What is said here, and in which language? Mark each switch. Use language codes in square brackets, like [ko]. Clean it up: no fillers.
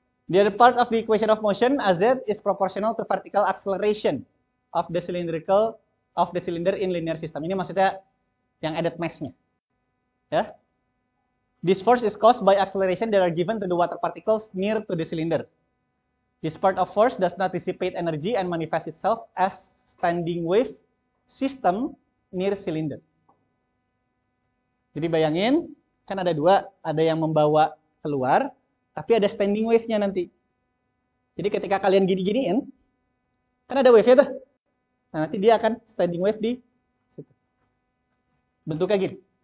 [en] The other part of the equation of motion, AZ is proportional to vertical acceleration of the cylinder in linear system. [id] Ini maksudnya yang added mass-nya. Ya. [en] This force is caused by acceleration that are given to the water particles near to the cylinder. This part of force does not dissipate energy and manifests itself as standing wave system near cylinder. [id] Jadi bayangin, kan ada dua, ada yang membawa keluar, tapi ada standing wave-nya nanti. Jadi ketika kalian gini-giniin, kan ada wave-nya tuh. Nah, nanti dia akan standing wave di situ. Bentuknya gini.